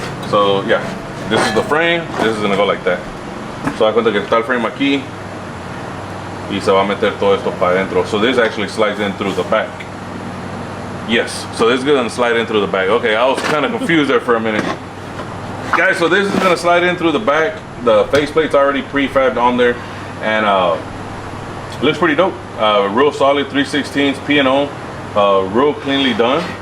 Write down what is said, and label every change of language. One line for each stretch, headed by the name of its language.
English: So yeah, this is the frame. This is gonna go like that.
Spanish: So I cuenta que está el frame aquí y se va a meter todo esto para adentro.
English: So this actually slides in through the back. Yes, so this is gonna slide in through the back. Okay, I was kind of confused there for a minute. Guys, so this is gonna slide in through the back. The faceplate's already prefabbed on there, and looks pretty dope. Real solid 3/16 P&O, real cleanly done.